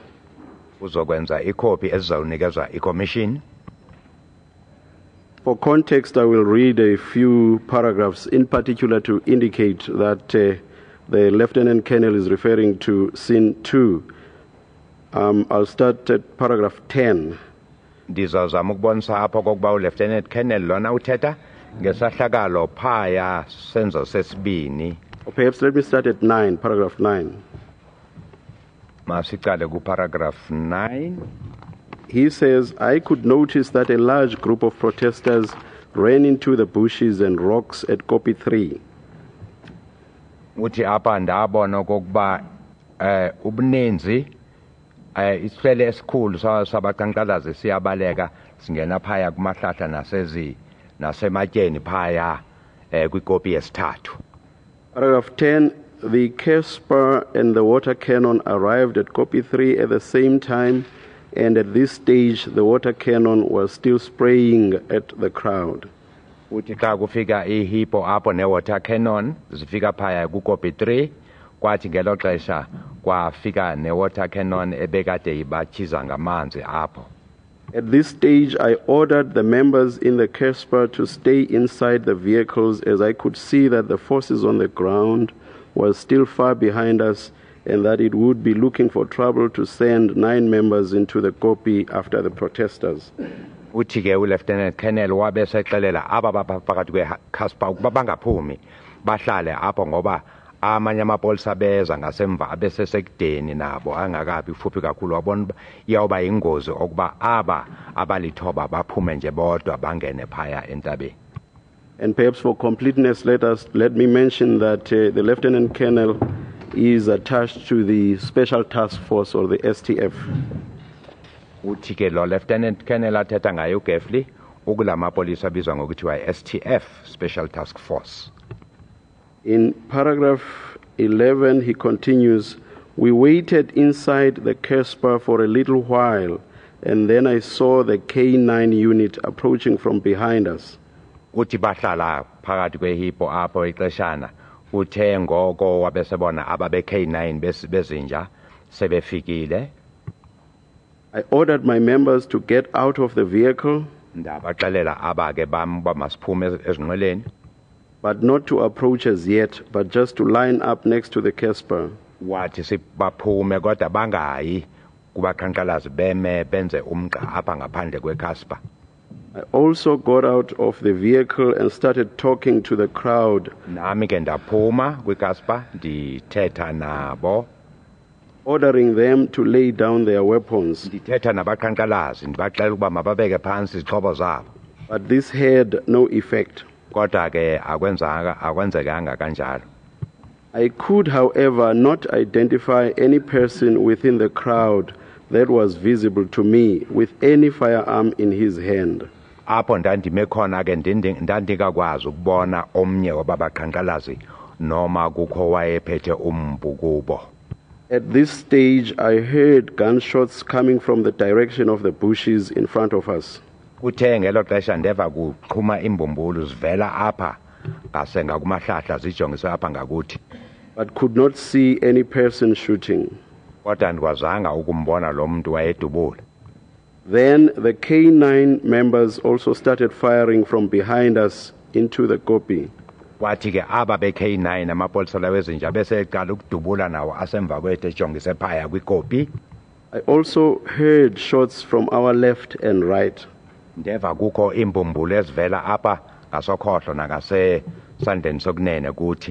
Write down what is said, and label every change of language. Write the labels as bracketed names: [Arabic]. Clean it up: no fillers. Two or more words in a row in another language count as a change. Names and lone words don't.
[Xhosa] Uzokwenza i-copy ezizawunikezwa i-commission. [English] For context, I will read a few paragraphs, in particular to indicate that the Lieutenant Colonel is referring to scene 2. I'll start at paragraph 10. [Xhosa] Ndizawuzama ukubonisa apho kokuba uLieutenant Colonel lona uthetha ngesahlakalo phaya senzo sesibini. [English] Or perhaps let me start at 9, paragraph 9. [Xhosa] Masicale ku paragraph 9. [English] He says, I could notice that a large group of protesters ran into the bushes and rocks at copy 3. [Xhosa] Uthi apha ndabona kokuba ubuninzi isihlele esikhulu sabaqhankqalazi siyabaleka singena phaya kumahlahla nasematyeni phaya kwikopi yesithathu. [English] Paragraph 10, the Casper and the water cannon arrived at copy 3 at the same time, and at this stage the water cannon was still spraying at the crowd. [Xhosa] Uthi xa kufika ihipo apho ne- [English] water cannon [Xhosa] zifika phaya kukopi 3 kwathi ngelo xesha kwafika ne- [English] water cannon [Xhosa] ebekade ibatshiza ngamanzi apho. [English] At this stage, I ordered the members in the Casper to stay inside the vehicles, as I could see that the forces on the ground were still far behind us and that it would be looking for trouble to send 9 members into the kopi after the protesters. [Xhosa] Uthi ke uLieutenant Colonel wabe sexelela aba phakathi kweCasper ukuba bangaphumi bahlale apho ngoba amanye amapolisa beza ngasemva abesesekudeni nabo angakabi ufuphi kakhulu wabona iyawuba ingozi okuba aba abalithoba baphume nje bodwa bangene phaya entabeni. [English] And perhaps for completeness, let me mention that the Lieutenant Colonel is attached to the Special Task Force, or the STF. [Xhosa] Uthi ke lo Lieutenant Colonel athetha ngaye uGaffley ukulama police abizwa ngokuthiwa STF, Special Task Force. [English] In paragraph 11, he continues, we waited inside the Casper for a little while, and then I saw the K9 unit approaching from behind us. [Xhosa] Uthi bahlala phakathi kwehipo apho ixeshana uthe ngoko wabesebona ababe K9 bezinja sebefikile. [English] I ordered my members to get out of the vehicle, [Xhosa] ndabaxelela aba ke bam bamasiphume ezinqweleni, [English] but not to approach as yet, but just to line up next to the Casper. [Xhosa] Wathi sibaphume kodwa bangayi kubaqhankqalazi beme benze umqa apha ngaphandle kweCasper. [English] I also got out of the vehicle and started talking to the crowd. [Xhosa] Nami ke ndaphuma kwiCasper ndithetha nabo, [English] ordering them to lay down their weapons. [Xhosa] Ndithetha nabaqhankqalazi ndibaxelela ukuba mababeke phantsi izixhobo zabo. [English] But this had no effect. [Xhosa] Kodwa ke akwenzekanga kanjalo. [English] I could, however, not identify any person within the crowd that was visible to me with any firearm in his hand. [Xhosa] Apho ndandime khona ke ndandikakwazi ukubona omnye wababaqhankqalazi noma kukho wayephethe umpu kubo. [English] At this stage, I heard gunshots coming from the direction of the bushes in front of us. [Xhosa] Kuthe ngelo xesha ndeva kuqhuma imbumbulu zivela apha ngasenga kumahlahla zijongise apha ngakuthi. [English] but could not see any person shooting. [Xhosa] kodwa ndikwazanga ukumbona lo muntu wayedubula. [English] Then the K9 members also started firing from behind us into the kopi. [Xhosa] Kwathi ke aba be-K9 amapolisa lawo ezinja bese eqala ukudubula nawo asemva kwethu ejongise phaya kwikopi. [English] I also heard shots from our left and right. [Xhosa] Ndeva kukho imbumbulo ezivela apha ngasokhohlo nangasesandleni sokunene kuthi.